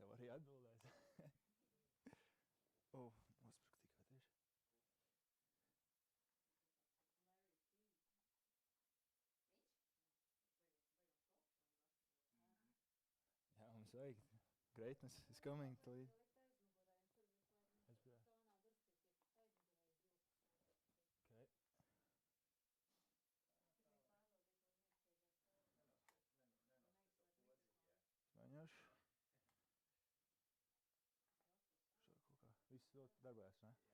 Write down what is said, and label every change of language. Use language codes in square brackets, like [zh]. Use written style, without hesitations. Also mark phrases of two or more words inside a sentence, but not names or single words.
[lv] atbildēs. Jā, mums vajag. [en] Greatness is coming. [lv] Mēģināšu. Viss vēl darbojas, ne?